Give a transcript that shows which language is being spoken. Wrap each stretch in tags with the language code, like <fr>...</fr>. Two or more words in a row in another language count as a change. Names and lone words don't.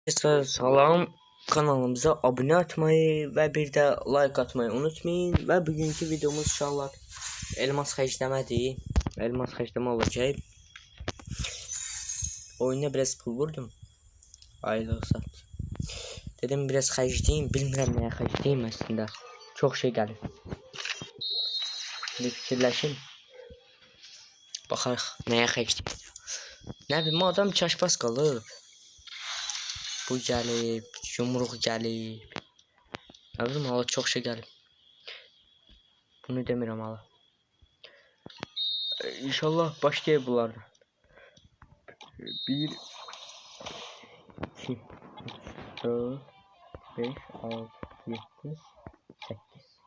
<tr>Arkadaşlar salam, kanalımıza abone atmayı ve bir de like atmayı unutmayın.</tr> <az>Ve bugünkü videomuz inşallah elmas xərcləmədir. Elmas xərcləmə olacak. Oyuna biraz pul vurdum. Aylıq sat. Dedim biraz xərcləyim, bilmirəm nəyə xərcləyim aslında. Çox şey gəlir. Bir fikirləşin. Baxarıq nəyə xərcləyim. Nə bilim, adam çaşbaz qalıb. Bu gəlib, yumruq gəlib.</az> <tr>Ne bileyim, hala çok şey gəlib.</tr> <az>Bunu demirəm hala. İnşallah başlayır bunlardan. 1 2 4 5 6 7 8.</az>